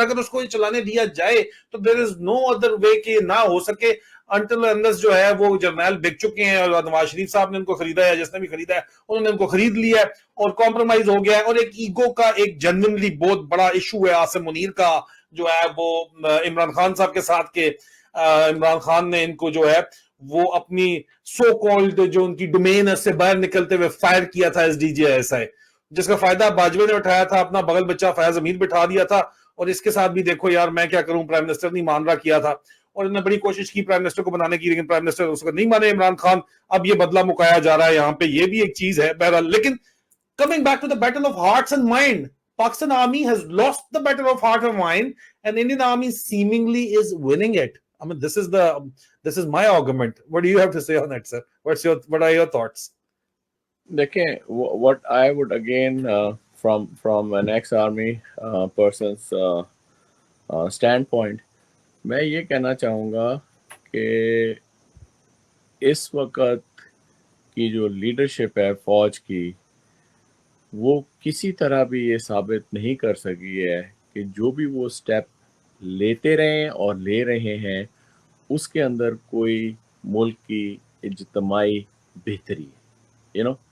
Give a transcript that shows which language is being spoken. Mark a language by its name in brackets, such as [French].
[Urdu] اگر اس کو یہ چلانے دیا جائے تو [English] there is no other way [Urdu] کہ نہ ہو سکے انٹل انلیس جو ہے وہ جرنیل بک چکے ہیں, اور نواز شریف صاحب نے ان کو خریدا ہے, جس نے بھی خریدا ہے انہوں نے ان کو خرید لیا ہے اور کمپرومائز ہو گیا ہے. اور ایک ایگو کا ایک جنرلی بہت بڑا ایشو ہے عاصم منیر کا جو ہے وہ عمران خان صاحب کے ساتھ, کہ عمران خان نے ان کو جو ہے وہ اپنی سو کالڈ جو ان کی ڈومین ہے اس سے باہر نکلتے ہوئے فائر کیا تھا S D جی S I, جس کا فائدہ باجوے نے اٹھایا تھا, اپنا بغل بچہ فیاض امیر بٹھا دیا تھا. اور اس کے ساتھ بھی دیکھو یار میں کیا کروں, پرائم منسٹر نہیں مان رہا کیا تھا, اور انہوں نے بڑی کوشش کی پرائم منسٹر کو بنانے کی, لیکن پرائم منسٹر اس کو نہیں مانے عمران خان. اب یہ بدلہ مکایا جا رہا ہے یہاں پہ, یہ بھی ایک چیز ہے بہرحال. [English] لیکن coming back to the battle of hearts and mind, Pakistan army has lost the battle of heart and mind, and Indian army seemingly is winning it. I mean, this is my argument. What do you have to say on that, sir? What are your thoughts? دیکھیں, what I would again from an ex-army person's standpoint, [Urdu] میں یہ کہنا چاہوں گا کہ اس وقت کی جو leadership ہے فوج کی, وہ کسی طرح بھی یہ ثابت نہیں کر سکی ہے کہ جو بھی وہ سٹیپ لیتے رہے اور لے رہے ہیں اس کے اندر کوئی ملک کی اجتماعی بہتری ہے.